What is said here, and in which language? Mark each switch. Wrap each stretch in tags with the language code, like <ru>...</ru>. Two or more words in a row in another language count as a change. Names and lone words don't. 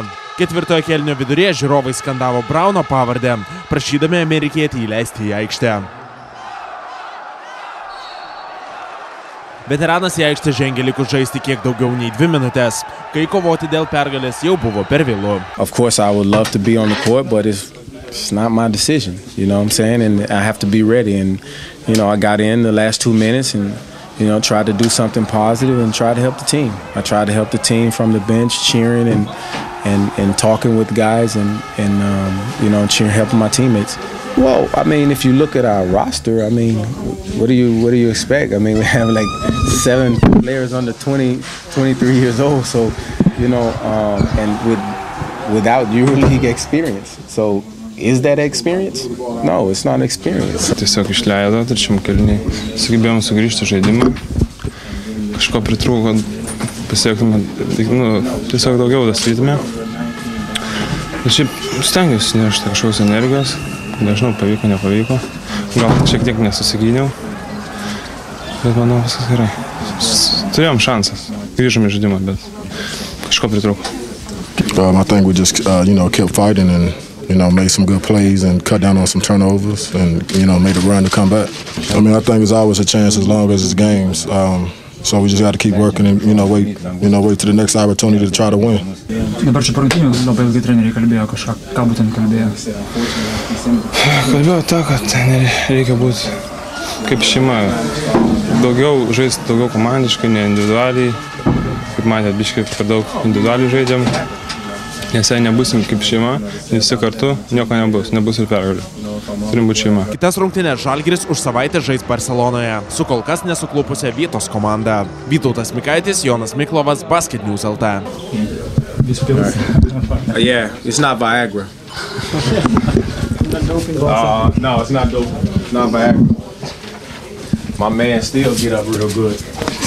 <lt>Ketvirtojo kėlinio viduryje žiūrovai skandavo Brauno pavardę, prašydami amerikietį įleisti į aikštę. Veteranas į aikštę žengė likus žaisti kiek daugiau nei 2 minutės, kai kovoti dėl pergalės jau buvo per vėlu.</lt> <en>Of course I would love to be on the court, but it's not my decision, you know what I'm saying? And I have to be ready. And you know, I got in the last 2 minutes and, you know, tried to do something positive and try to help the team. I tried to help the team from the bench, cheering and talking with guys and you know, helping my teammates. Well, I mean, if you look at our roster, I mean, what do you expect? I mean, we have like 7 players under 20, 23 years old, so, you know, and without EuroLeague experience. So, is that experience? No, it's not an experience.</en> <lt>Tiesiog išleido, trečiam kėliniai sugebėjom sugrįžti žaidimą. Kažko pritrūko, pasiektume, tiesiog daugiau dastytume. Ir šiaip stengiuosi nešti kažkokios energijos. Nežinau, pavyko, nepavyko. Gal šiek tiek nesusigyniau. Bet manau, viskas gerai. Turėjom šansą. Grįžom į žaidimą, bet kažko pritrūko.</lt> <en>I think we just, you know, kept fighting and you know, made some good plays and cut down on some turnovers and, you know, made a run to come back. I mean, I think there's always a chance as long as it's games. So we just got to keep working and, you know, wait to the next opportunity to try to win.</en> <lt>Dabar čia parungtynių labai ilgai treneriai kalbėjo kažką, ką būtent kalbėjo? Kalbėjo tą, kad reikia būti kaip šeima. Daugiau žaisti, daugiau komandiškai, ne individualiai. Kaip matėt, biškai per daug individualiai žaidžiam. Nes jei nebūsim kaip šeima, visi kartu, nieko nebus ir pergalių. Turim būti šeima. Kitas rungtynės Žalgiris už savaitę žais Barcelonoje su kol kas nesuklupusia vietos komanda. Vytautas Mikaitis, Jonas Miklovas, Basket News LT.</lt> <en>Yeah, it's not Viagra. No, it's not dope. Not Viagra. My man still get up real good.</en>